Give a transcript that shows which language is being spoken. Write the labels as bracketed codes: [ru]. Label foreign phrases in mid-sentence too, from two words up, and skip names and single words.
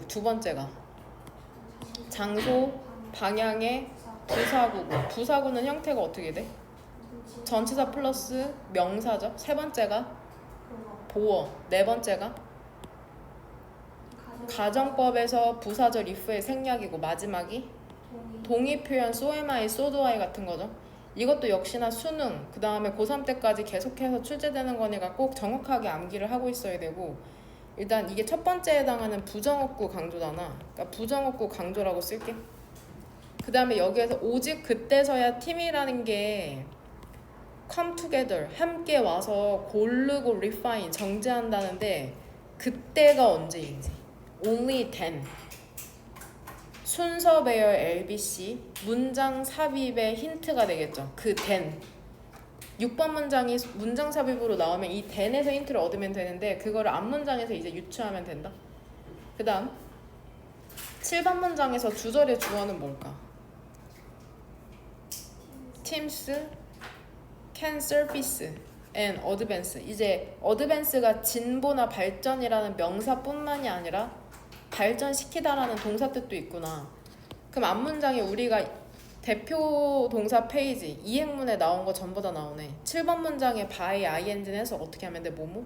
[ko] 2번째가 장소, 방향의 부사구고. 부사구는 형태가 어떻게 돼? 전치사 플러스 명사죠. 3번째가 보어. 4번째가 가정법에서 부사절 if의 생략이고 마지막이 동의 표현 [en] so am I, so do I [ko] 같은 거죠. 이것도 역시나 수능 그 다음에 고3 때까지 계속해서 출제되는 거니까 꼭 정확하게 암기를 하고 있어야 되고 일단 이게 첫 번째에 해당하는 부정어구 강조잖아. 그러니까 부정어구 강조라고 쓸게. 그 다음에 여기에서 오직 그때서야 팀이라는 게 [en] come together [ko] 함께 와서 고르고 refine 정제한다는데 그때가 언제인지 [en] only then [ko] 순서 배열 LBC 문장 삽입의 힌트가 되겠죠. 그 then 6번 문장이 문장 삽입으로 나오면 이 then에서 힌트를 얻으면 되는데 그거를 앞문장에서 이제 유추하면 된다. 그 다음 7번 문장에서 주절의 주어는 뭘까? [en] teams can surface and advance. [ko] 이제 advance가 진보나 발전이라는 명사뿐만이 아니라 발전시키다라는 동사 뜻도 있구나. 그럼 앞문장에 우리가 대표 동사 페이지 이행문에 나온 거 전부 다 나오네. 7번 문장에 by ing는 해서 어떻게 하면 돼? 뭐뭐?